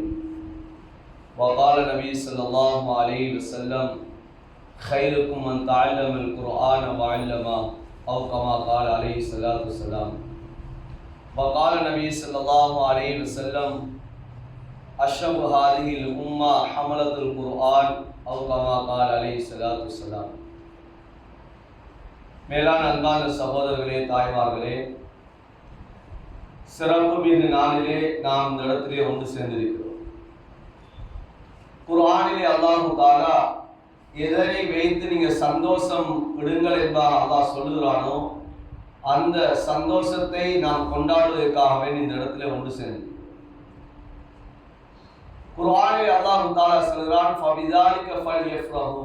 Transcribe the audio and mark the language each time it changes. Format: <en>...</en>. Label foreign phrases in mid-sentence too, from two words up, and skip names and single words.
<ar>وقال النبي صلى الله عليه وسلم: خيركم من تعلم القرآن وعلمه، أو كما قال عليه الصلاة والسلام. وقال النبي صلى الله عليه وسلم: أشرف هذه الأمة حملة القرآن، أو كما قال عليه الصلاة والسلام.</ar> <ta>மேலான அன்பான சகோதரர்களே, தாய்மார்களே, சிறப்பு மிகு நாளிலே நாம் இந்த இடத்திலே ஒன்று சேர்ந்திருக்கிறோம். குர்ஆனிலே அல்லாஹ் தஆலா எதனை வைத்து நீங்க சந்தோஷம் விடுங்கள் என்பதாக அல்லாஹ் சொல்லுகிறானோ அந்த சந்தோஷத்தை நாம் கொண்டாடுவதற்காக இந்த இடத்துல ஒன்று சேர்ந்து குர்ஆனில் அல்லாஹ் தஆலா சொல்கிறான்:</ta> <ar>فبذلك فليفرحوا.</ar>